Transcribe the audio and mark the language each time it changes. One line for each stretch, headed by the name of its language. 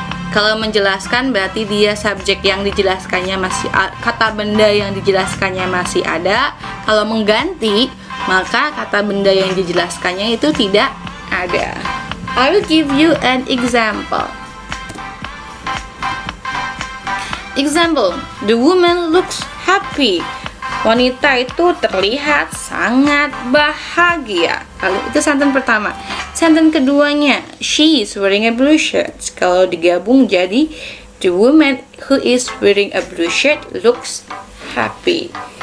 Indonesian: Kalau menjelaskan berarti dia subjek yang dijelaskannya masih kata benda yang dijelaskannya masih ada. Kalau mengganti, maka kata benda yang dijelaskannya itu tidak ada.
English: I will give you an example. Example, the woman looks happy.
Indonesian: Wanita itu terlihat sangat bahagia. Lalu itu sentence pertama.
English: Sentence keduanya, she is wearing a blue shirt.
Indonesian: Kalau digabung jadi
English: the woman who is wearing a blue shirt looks happy.